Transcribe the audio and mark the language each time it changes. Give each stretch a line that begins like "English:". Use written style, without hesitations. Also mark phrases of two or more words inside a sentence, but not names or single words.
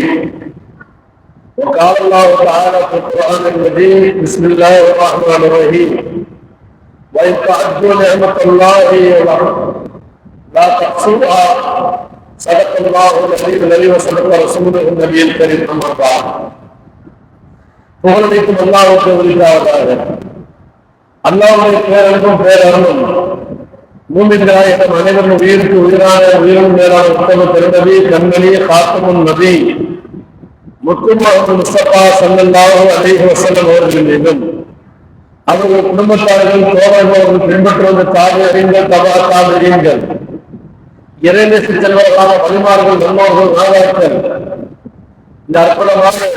Arabic: وقال الله تعالى في القرآن المجيد: بسم الله الرحمن الرحيم. وإن تعدوا نعمة الله لا تحصوها. صدق الله العلي العظيم وصدق رسوله النبي الكريم. أما بعد.
Tamil: புகழனைக்கும் அல்லாஹ்வுக்கு உரித்தாவதாக. அல்லாஹ்வுடைய பேரன்பும் பேரருளும் மூமின்களாகிய நம் அனைவரும் உயிருக்கு உயிரான உயிரும் மேலான உத்தம பெருநபி கண்மணி காத்தமுன் நபி முஹம்மது முஸ்தபா
Arabic: صلى الله عليه وسلم
Tamil: அவர்கள் மீதும் அவர்கள் குடும்பத்தார்கள் தோழர்கள் பின்பற்றி வந்த தாபியீன்கள் தபா தாபியீன்கள் இறைநேச செல்வர்களான வழிமார்கள் நல்லோர்கள் நாதாக்கள் இந்த அற்புதமான